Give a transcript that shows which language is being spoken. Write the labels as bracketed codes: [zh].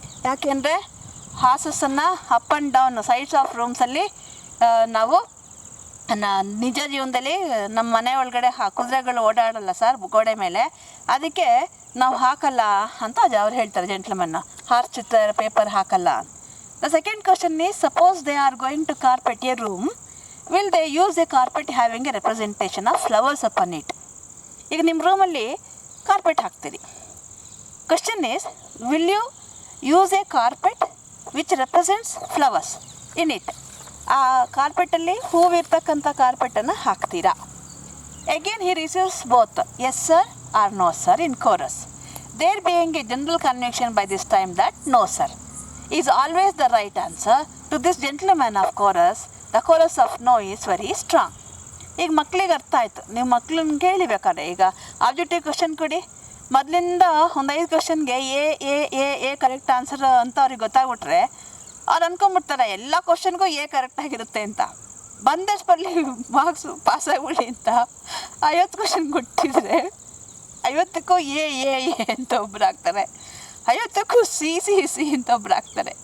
[kn] ಯಾಕೆಂದರೆ ಹಾರ್ಸಸ್ಸನ್ನು [en] up and down sides of [kn] ರೂಮ್ಸಲ್ಲಿ ನಾವು ನಿಜ ಜೀವನದಲ್ಲಿ ನಮ್ಮ ಮನೆ ಒಳಗಡೆ ಕುದುರೆಗಳು ಓಡಾಡಲ್ಲ ಸರ್ ಗೋಡೆ ಮೇಲೆ, ಅದಕ್ಕೆ ನಾವು ಹಾಕಲ್ಲ ಅಂತ ಅವ್ರು ಹೇಳ್ತಾರೆ ಜೆಂಟ್ಲ್ಮನ್ನ. ಹಾರ್ಸ್ ಚಿತ್ರ ಪೇಪರ್ ಹಾಕಲ್ಲ. [en] The second question is, suppose they are going to carpet a room, will they use a carpet having a representation of flowers upon it? [kn] ಈಗ ನಿಮ್ಮ ರೂಮಲ್ಲಿ ಕಾರ್ಪೆಟ್ ಹಾಕ್ತೀರಿ. [en] Question is, will you use a carpet which represents flowers in it? [kn] ಆ ಕಾರ್ಪೆಟಲ್ಲಿ ಹೂವಿರ್ತಕ್ಕಂಥ ಕಾರ್ಪೆಟನ್ನು ಹಾಕ್ತೀರಾ? [en] Again he receives both yes sir or no sir in chorus. There being a general conviction by this time that no sir is always the right answer. To this gentleman of chorus, the chorus of no is very strong. [kn] ಈಗ ಮಕ್ಳಿಗೆ ಅರ್ಥ ಆಯಿತು. ನೀವು ಮಕ್ಳನ್ನ ಕೇಳಿಬೇಕಾದ್ರೆ ಈಗ objective question ಕೊಡಿ, ಮೊದಲಿಂದ ಒಂದು 5 ಕ್ವಶನ್ಗೆ ಎ ಕರೆಕ್ಟ್ ಆನ್ಸರ್ ಅಂತ ಅವ್ರಿಗೆ ಗೊತ್ತಾಗ್ಬಿಟ್ರೆ ಅವ್ರು ಅಂದ್ಕೊಂಬಿಡ್ತಾರೆ ಎಲ್ಲ ಕ್ವಶನ್ಗೂ ಎ ಕರೆಕ್ಟಾಗಿರುತ್ತೆ ಅಂತ. ಬಂದಷ್ಟು ಬರಲಿ ಮಾರ್ಕ್ಸು ಪಾಸ್ ಆಗಿಬಿಡಿ ಅಂತ 50 ಕ್ವಶನ್ ಕೊಟ್ಟಿದ್ರೆ 50ಕ್ಕೂ ಎ ಅಂತ ಒಬ್ರು ಆಗ್ತಾರೆ, 50ಕ್ಕೂ ಸಿ ಅಂತ ಒಬ್ರು ಆಗ್ತಾರೆ.